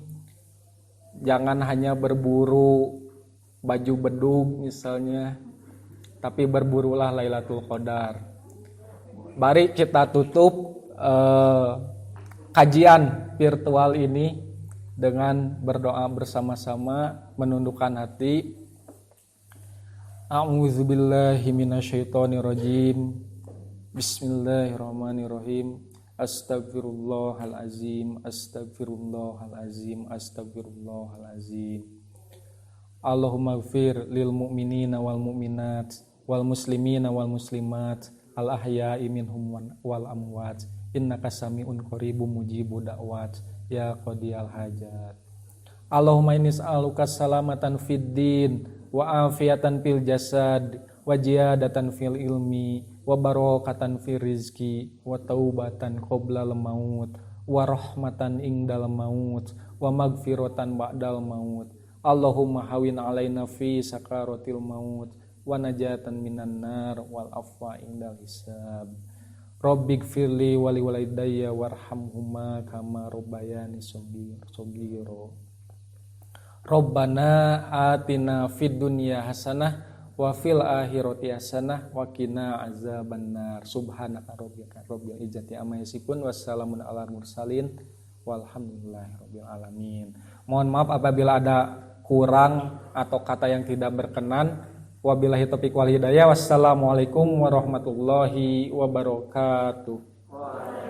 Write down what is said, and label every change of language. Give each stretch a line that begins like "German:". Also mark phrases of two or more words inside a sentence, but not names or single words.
Indonesian: Jangan hanya berburu baju bedug misalnya, tapi berburulah Lailatul Qadar. Mari kita tutup kajian virtual ini dengan berdoa bersama-sama, menundukkan hati.
Arabic: أعوذ بالله من الشيطان الرجيم. بسم الله الرحمن الرحيم. أستغفر الله العظيم، أستغفر الله العظيم، أستغفر الله العظيم. اللهم اغفر للمؤمنين والمؤمنات والمسلمين والمسلمات الأحياء منهم والأموات. إنك سميع قريب مجيب الدعوات. يا قاضي الحاجات. اللهم إني أسألك سلامة في الدين وعافية في الجسد وزيادة في العلم وبركة في الرزق وتوبة قبل الموت ورحمة عند الموت ومغفرة بعد الموت. اللهم هون علينا في سكرات الموت ونجاة من النار والعفو عند الحساب. رب اغفر لي ولوالدي وارحمهما كما ربياني صغيرا. ربنا آتنا في الدنيا حسنة وفي الآخرة حسنة وقنا عذاب النار. سبحان ربك رب العزة عما يصفون وسلام على المرسلين والحمد لله رب العالمين.
Indonesian: Mohon maaf apabila ada kurang atau kata yang tidak berkenan.
Arabic: وبالله التوفيق والهداية. والسلام عليكم ورحمة الله وبركاته.